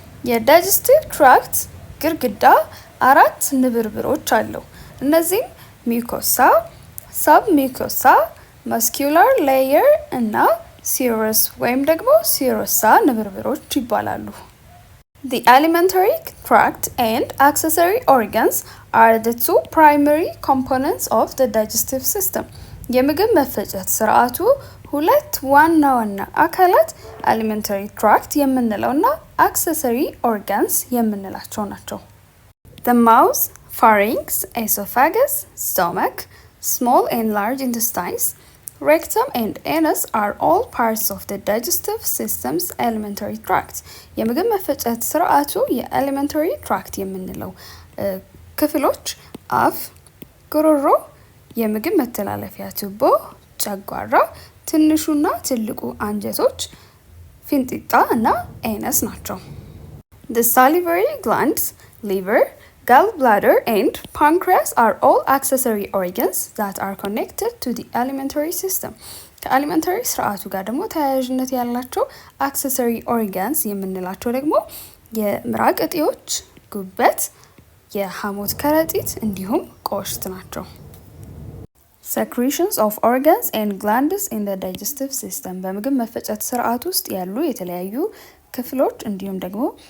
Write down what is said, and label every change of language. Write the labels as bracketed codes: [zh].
[am] የዳይጀስቲቭ ትራክት ግድግዳ 4 ንብርብሮች አለው። እነዚህም ሚውኮሳ፣ ሰብ ሚውኮሳ፣ ማስኩላር ሌየር እና ሲረስ ወይም ደግሞ ሲሮሳ ንብርብሮች ይባላሉ። [en] The alimentary tract and accessory organs are the 2 primary components of the digestive system. [am] የምግብ መፈጨት ስርዓቱ ሁለት ዋና ዋና አካላት alimentary tract የምንለውና accessory organs የምንላቸው ናቸው። [en] The mouth, pharynx, esophagus, stomach, small and large intestines, rectum and anus are all parts of the digestive system's alimentary tract. [am] የምግብ መፈጨት ስርዓቱ የalimentary tract የምንለው ክፍሎች አፍ፣ ጉሮሮ፣ የምግብ መተላለፊያ ቱቦ፣ ጨጓራ፣ ትንሹና ትልቁ አንጀቶች፣ ፊንጢጣ እና ኤነስ ናቸው። [en] The salivary glands, liver, gallbladder and pancreas are all accessory organs that are connected to the alimentary system. [am] ከአሊመንተሪ ስርዓቱ ጋር ደግሞ ተያያዥነት ያላቸው አክሰሰሪ ኦርጋንስ የምንላቸው ደግሞ የምራቅ እጢዎች፣ ጉበት፣ የሐሞት ከረጢት እንዲሁም ቆሽት ናቸው። [en] Secretions of organs and glands in the digestive system [am] በምግብ መፈጨት ስርዓት ውስጥ ያሉ የተለያዩ ክፍሎች እንዲሁም ደግሞ